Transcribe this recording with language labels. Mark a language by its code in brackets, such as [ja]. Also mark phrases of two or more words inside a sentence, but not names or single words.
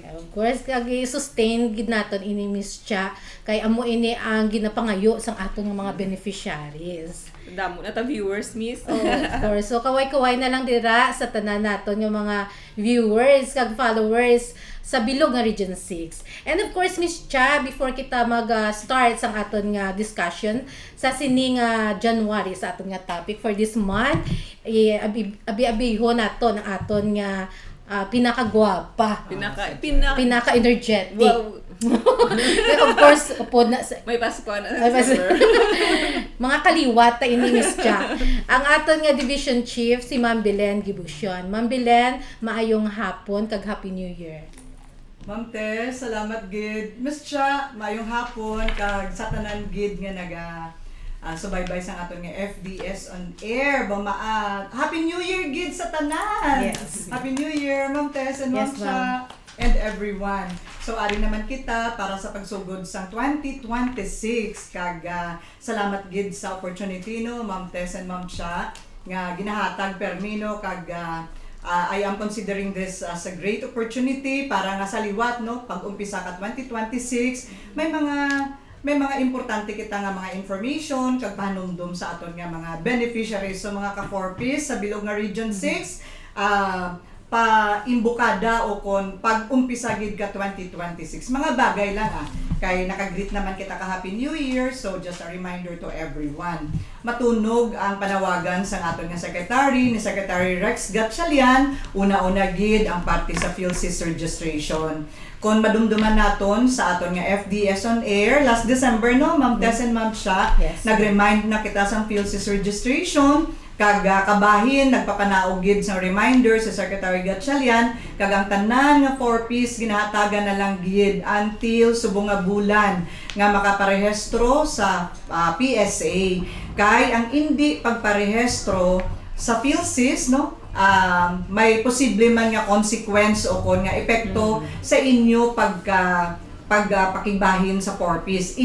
[en] Of course [hil] kag i-sustain gid naton ini Miss Cha kay amo ini ang ginapangayo sang aton nga mga beneficiaries. Damo na ta viewers, Miss. [en] Oh, of course. [hil] So kaway-kaway na lang dira sa tanan naton yung mga viewers kag followers sa bilog nga Region 6. [en] And of course, [hil] Miss Cha, before kita mag-start sang aton nga discussion sa sining January sa aton nga [en] topic for this month, [hil] abi-abiho naton ang aton nga pinakagwapa. Pinaka-energetic. Wow. [en] Of course, [hil] upod na sa May Pasko na. mga kaliwat ta ini Miss Cha. Ang aton nga division chief si Ma'am Belen Gibusyon. Ma'am Belen, maayong hapon kag [en] Happy New Year. [hil] Ma'am Tess, salamat gid. Miss Cha, maayong hapon kag sa tanan gid nga subaybay sa aton nga FDS on air. [en] Happy New Year [hil] gid sa tanan. [en] Yes. Happy New Year, Ma'am Tess and Ma'am Yes, Cha and everyone. [hil] So ari naman kita para sa pagsugod sa 2026 kag salamat gid sa opportunity no Ma'am Tess and Ma'am Cha nga ginahatag permino kag [en] I am considering this as a great opportunity [hil] para nga sa liwat no pag-umpisa ka 2026 may mga importante kita nga mga information kag panumdum sa aton nga mga beneficiaries so mga ka-4Ps sa bilog nga Region 6 pa-imbukada o kon pag-umpisa gid ka 2026. Mga bagay lang kay nakagreet naman kita ka [en] Happy New Year, [hil] so [en] just a reminder to everyone. [hil] Matunog ang panawagan sa aton nga secretary ni Secretary Rex Gatchalian, una-una gid ang parte sa PhilSys registration. Kung madumduman naton sa aton nga FDS on air [en] last December [hil] no, Ma'am Tess and Ma'am Cha, [en] Yes. [hil] nag-remind na kita sa PhilSys registration kag kabahin nagpapanaog gid sa reminder sa Secretary Gatchalian kag ang tanan nga 4Ps ginahatagan na lang gid until subong nga bulan nga makaparehistro sa PSA kay ang hindi pagparehistro sa PhilSys no may posible man nga consequence o kon nga epekto sa inyo pakigbahin sa 4Ps.